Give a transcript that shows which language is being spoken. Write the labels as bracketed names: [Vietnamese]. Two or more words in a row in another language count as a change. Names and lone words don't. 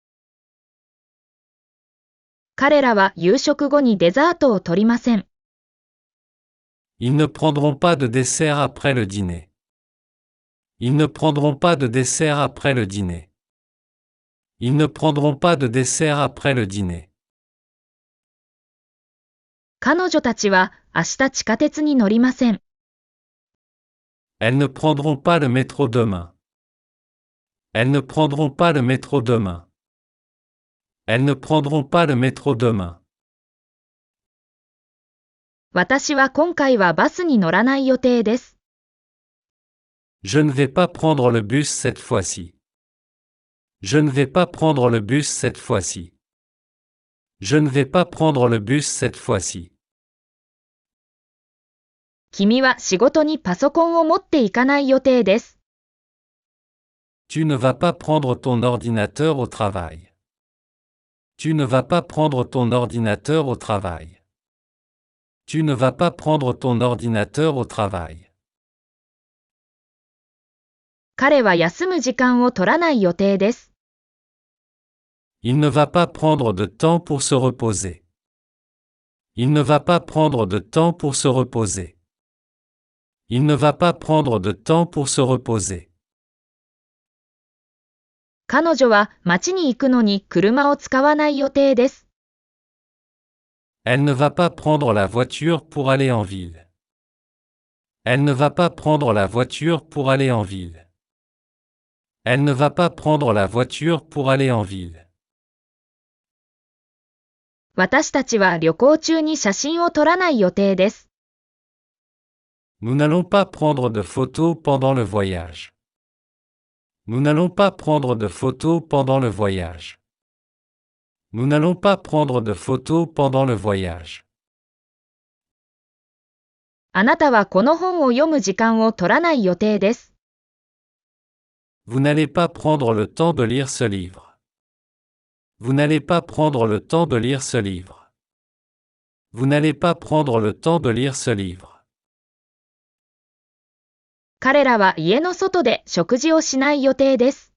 [Japanese] 彼らは夕食後にデザートを取りません。 [French] Ils ne prendront pas de dessert après le dîner. Ils ne prendront pas de dessert après le dîner. Ils ne prendront pas de dessert après le dîner. [Japanese] 彼女たちは明日地下鉄に乗りません。 [French] Elles ne prendront pas le métro demain. Elles ne prendront pas le métro demain. Elles ne prendront pas le métro demain. [Japanese] 私は今回はバスに乗らない予定です。 [French] Je ne vais pas prendre le bus cette fois-ci. Je ne vais pas prendre le bus cette fois-ci. Je ne vais pas prendre le bus cette fois-ci. [Japanese] 君は仕事にパソコンを持っていかない予定です。 [French] Tu ne vas pas prendre ton ordinateur au travail. Tu ne vas pas prendre ton ordinateur au travail. Tu ne vas pas prendre ton ordinateur au travail. [Japanese] 彼は休む時間を取らない予定です。 [French] Il ne va pas prendre de temps pour se reposer. Il ne va pas prendre de temps pour se reposer. Il ne va pas prendre de temps pour se reposer. [Japanese] 彼女は街に行くのに車を使わない予定です。 [French] Elle ne va pas prendre la voiture pour aller en ville. Elle ne va pas prendre la voiture pour aller en ville. Elle ne va pas prendre la voiture pour aller en ville. [Japanese] 私たちは旅行中に写真を撮らない予定です。 [French] Nous n'allons pas prendre de photos pendant le voyage. Nous n'allons pas prendre de photos pendant le voyage. Nous n'allons pas prendre de photos pendant le voyage. [Japanese] あなたはこの本を読む時間を取らない予定です。 [French] Vous n'allez pas prendre le temps de lire ce livre. Vous n'allez pas prendre le temps de lire ce livre. Vous n'allez pas prendre le temps de lire ce livre. [Japanese] 彼らは家の外で食事をしない予定です。